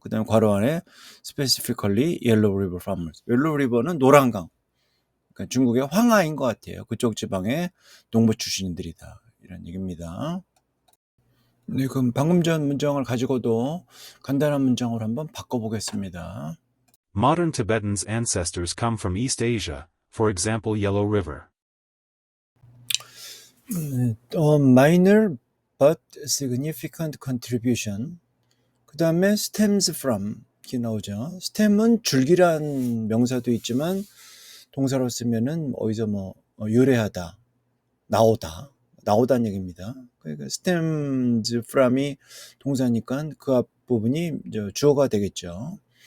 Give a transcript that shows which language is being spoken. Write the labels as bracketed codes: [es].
[ko] 그 다음에 괄호 안에 [en] specifically Yellow River farmers. [ko] Yellow River는 노란강. 그러니까 중국의 황하인 것 같아요. 그쪽 지방의 농부 출신들이다. 이런 얘기입니다. 네, 그럼 방금 전 문장을 가지고도 간단한 문장으로 한번 바꿔보겠습니다. [en] Modern Tibetans' ancestors come from East Asia, for example Yellow River. Minor but significant contribution. [ko] 그 다음에 stems from 이렇게 나오죠. stem은 줄기란 명사도 있지만 동사로 쓰면은 어디서 유래하다, 나오다는 얘기입니다. 그러니까 stems from이 동사니까 그 앞부분이 주어가 되겠죠.